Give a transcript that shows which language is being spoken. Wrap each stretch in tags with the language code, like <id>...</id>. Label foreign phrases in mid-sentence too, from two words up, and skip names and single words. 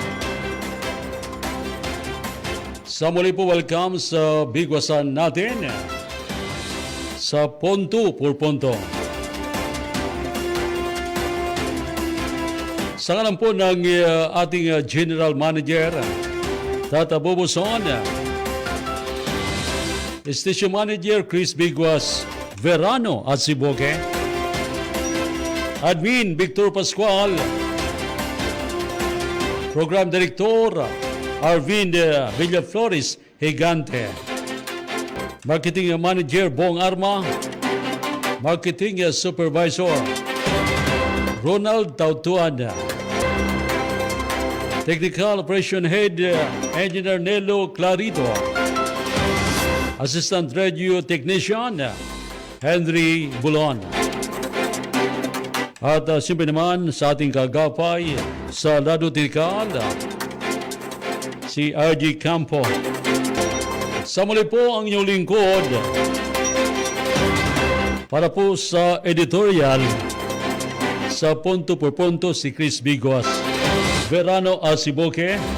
<tl>Sa muli po, welcome sa bigwasan natin sa Punto por Punto. Sa ngalan po ng ating General Manager, Tata Boboson, Station Manager Chris Bigwas Verano at Siboke, Admin Victor Pascual, Program Director Arvind Villaflores Higante, Marketing Manager Bong Arma, Marketing Supervisor Ronald Tautuan, Technical Operation Head Engineer Nelo Clarito, Assistant Radio Technician Henry Bulon. At siyempre naman sa ating kagapay sa Lado Tikal, si RG Campo. Sa muli po ang inyong lingkod para po sa editorial sa Punto por Punto, si Chris Bigwas Verano Asiboke.</tl>